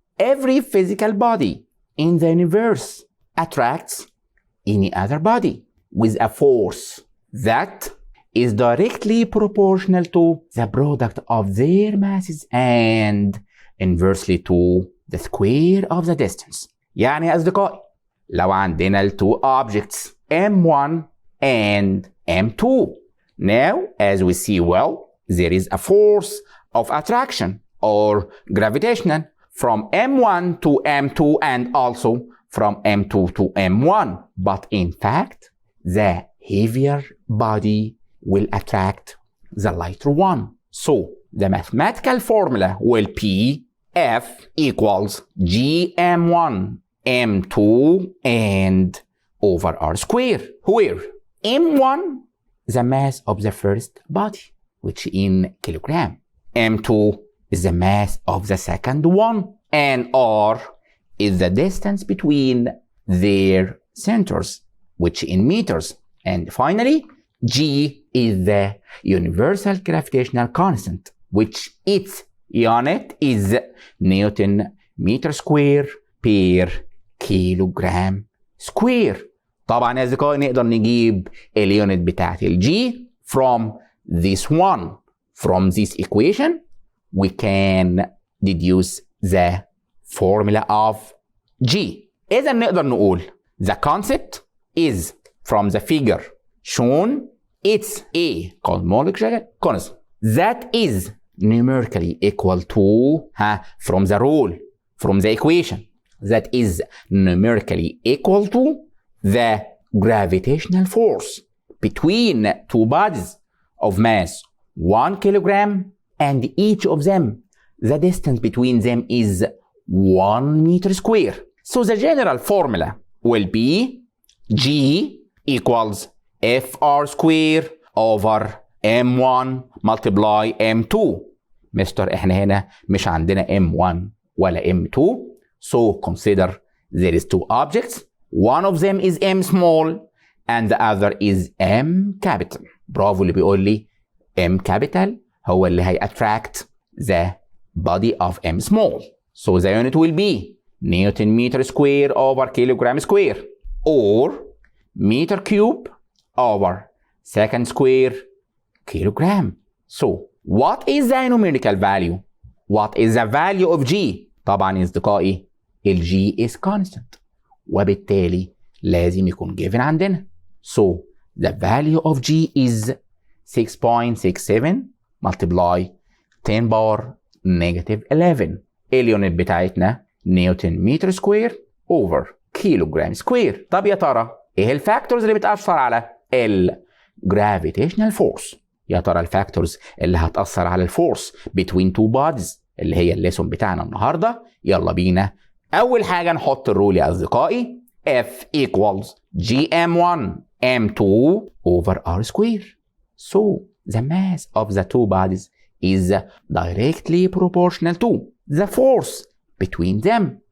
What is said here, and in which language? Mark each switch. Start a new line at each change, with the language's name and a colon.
English: Every physical body in the universe attracts any other body with a force that is directly proportional to the product of their masses and inversely to the square of the distance.
Arabic: يعني يا أصدقائي لو عندنا ال
English: two objects M1 and M2. Now, as we see well, there is a force of attraction or gravitational from M1 to M2 and also from M2 to M1. But in fact, the heavier body will attract the lighter one. So, the mathematical formula will be F equals GM1 M2 and over R square, where M1 the mass of the first body, which in kilogram. M2 is the mass of the second one, and R is the distance between their centers, which in meters. And finally, G is the universal gravitational constant, which its unit is Newton meter square per kilogram square.
Arabic: طبعا يا أصدقائي نقدر نجيب اليونت بتاعت الجي
English: from this one. From this equation we can deduce the formula of G.
Arabic: إذا نقدر نقول
English: the concept is from the figure shown. It's a cosmological constant that is numerically equal to from the rule, from the equation, that is numerically equal to the gravitational force between two bodies of mass 1 kilogram, and each of them, the distance between them is 1 meter square. So the general formula will be G equals FR square over M1 multiply M2.
Arabic: مستر احنا هنا مش عندنا M1 ولا M2.
English: So consider there is two objects. One of them is M small and the other is M capital.
Arabic: برافو اللي بيقول لي M capital هو اللي هي
English: attract the body of M small. So the unit will be Newton meter square over kilogram square or meter cube over second square kilogram. So what is the numerical value? What is the value of G?
Arabic: طبعا يا أصدقائي ال
English: G is constant
Arabic: وبالتالي لازم يكون given عندنا.
English: So the value of G is 6.67 multiply 10 power negative 11.
Arabic: اليونت بتاعتنا نيوتن متر سكوير over كيلوغرام سكوير. طب يا ترى ايه الفاكتورز اللي بتأثر على الجرافيتيشنال فورس؟ يا ترى الفاكتورز اللي هتأثر على الفورس
English: between two bodies
Arabic: اللي هي الليسون بتاعنا النهارده. يلا بينا. أول حاجة نحط الرول يا أصدقائي
English: F equals GM1 M2 over R square. So the mass of the two bodies is directly proportional to the force between them.